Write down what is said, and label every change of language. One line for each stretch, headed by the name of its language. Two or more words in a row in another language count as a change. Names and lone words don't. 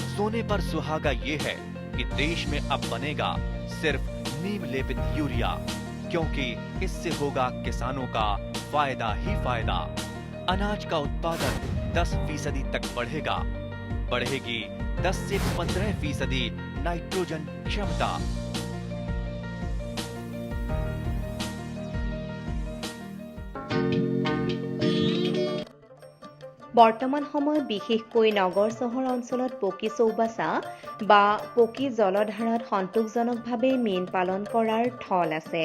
Hindi: सोने पर सुहागा ये है कि देश में अब बनेगा सिर्फ नीम लेपित यूरिया, क्योंकि इससे होगा किसानों का फायदा ही फायदा। अनाज का उत्पादन 10% तक बढ़ेगा। बढ़ेगी 10 से 15% नाइट्रोजन क्षमता।
Assamese: বৰ্তমান সময়ত বিশেষকৈ নগৰ চহৰ অঞ্চলত পকী চৌবাচা বা পকী জলধাৰাত সন্তোষজনকভাৱে মীন পালন কৰাৰ থল আছে।